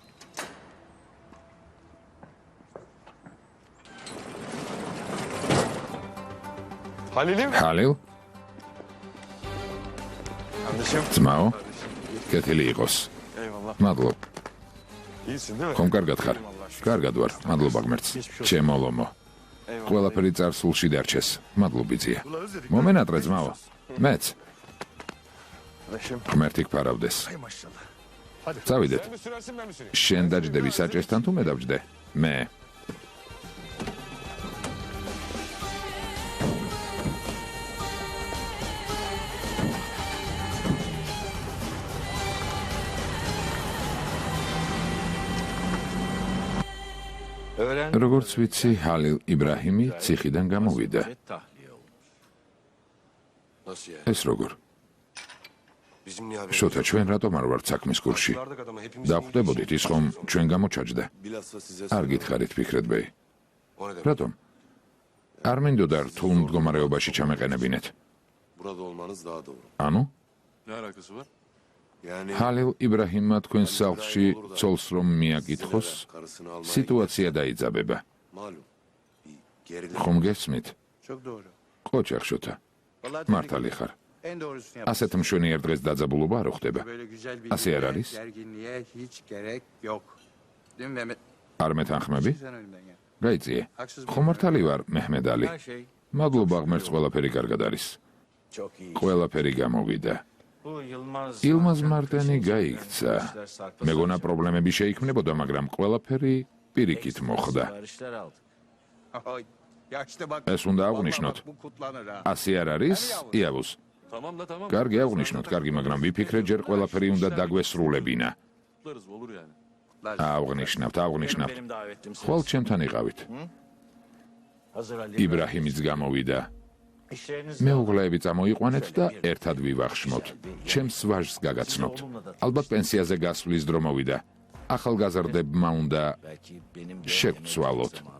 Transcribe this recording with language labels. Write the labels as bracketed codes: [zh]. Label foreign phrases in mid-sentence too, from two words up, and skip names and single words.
[tr] Halil'im. [ka] ჰალილ, [tr] Kardeşim. [ka] ძმაო, კეთილი იყოს. [tr] Eyvallah. [ka] მადლობ. [tr] İyisin değil mi? [ka] ხომ კარგად ხარ? კარგად ვარ. მადლობა ღმერთს. ჩემო ლომო. [tr] Eyvallah. [ka] ყველაფერი წარსულში დარჩეს. მადლობიძია. მომენატრე ძმაო. მეც [tr] Kardeşim. [ka] ღმერთი გფარავდეს. წავიდეთ. [tr] Sen mi sürersin ben mi süreyim? [ka] შენ დაჯდები საჭესთან თუ მე დავჯდე? მე. [tr] Öğren. [ka] როგორც ვიცი, ჰალილ იბრაჰიმი ციხიდან გამოვიდა. [tr] Nasıl ya? [ka] ეს როგორ? [tr] Bizim niye haberimiz [ka] შოთა ჩვენ რატომ არ ვართ საქმის კურსში? [tr] Çıkardık adamı hepimiz. [ka] დავხვდებოდით ის ხომ ჩვენ გამოჩაჯდა? [tr] Bilhassa size [ka] არ გითხარით ფიქრეთ ბეი. [tr] O ne demek? [ka] რატომ? არ მინდოდა რთულ მდგომარეობაში ჩამეყენებინეთ. [tr] Burada olmanız daha doğru. [ka] ანუ [tr] Ne alakası var? Yani [ka] ჰალილ იბრაჰიმმა თქვენ სახლში ცოლს რომ მიაკითხოს, [tr] karısını almaya [ka] სიტუაცია დაიძაბება. [tr] malum. Bir gerilim. [ka] ხომ გესმით? [tr] Çok doğru. [ka] ყოჩახ შოთა. მართალი ხარ. ასეთ მშვენიერ დღეს დაძაბულობა არ ხდება. ასე არ არის? არ მეთანხმები? გაიწიე. ხომ მართალი ვარ, მეჰმედალი? მადლობა, ღმერთს ყველაფერი კარგად არის. ყველაფერი გამოვიდა. ილმაზ მარტენი გაიქცა. მეგონა პრობლემები შეიქმნებოდა, მაგრამ ყველაფერი პირიქით მოხდა. ეს უნდა აღვნიშნოთ. ასე არ არის, იავუს? [tr] Tamam da tamam. [ka] კარგი აღვნიშნოთ, კარგი, მაგრამ ვიფიქრე, ჯერ ყველაფერი უნდა დაგვესრულებინა. [tr] Kutlarız, olur yani. [ka] აღვნიშნავთ. ხვალ ჩემთან იყავით. იბრაჰიმიც გამოვიდა. მეუღლეები წამოიყვანეთ და ერთად ვივახშმოთ. ჩემს ვაჟს გაგაცნობთ. ალბათ პენსიაზე გასვლის დრო მოვიდა. ახალგაზრდებმა უნდა შეგვცვალოთ.